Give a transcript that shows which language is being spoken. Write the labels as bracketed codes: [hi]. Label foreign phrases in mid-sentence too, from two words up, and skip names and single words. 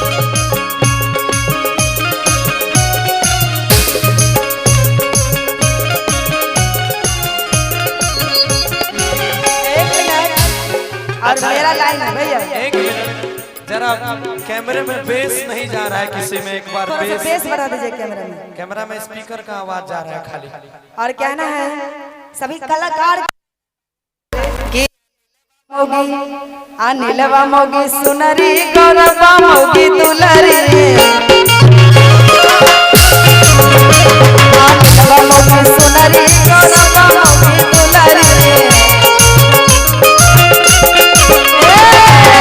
[hi] एक मिनट और मेरा लाइन है भैया एक मिनट जरा कैमरे में बेस नहीं जा रहा है किसी में एक बार थोड़ा सा बेस बेस बढ़ा दीजिए कैमरा में। कैमरा में स्पीकर का आवाज जा रहा है खाली और कहना है सभी कलाकार की मोगी अनिलवा मोगी सुनरी गौरवा मोगी दुलारी अनिलवा मोगी सुनरी गौरवा मोगी दुलारी